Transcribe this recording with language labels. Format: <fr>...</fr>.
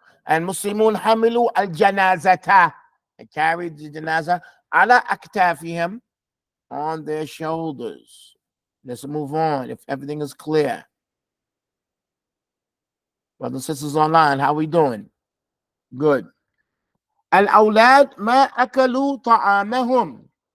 <ar>المسلمون حملوا الجنازة.</ar> <en>They carried the janaza على أكتافهم, on their shoulders. Let's move on if everything is clear. Brothers and sisters online, how we doing? Good.</en> <ar>الأولاد ما أكلوا طعامهم.</ar>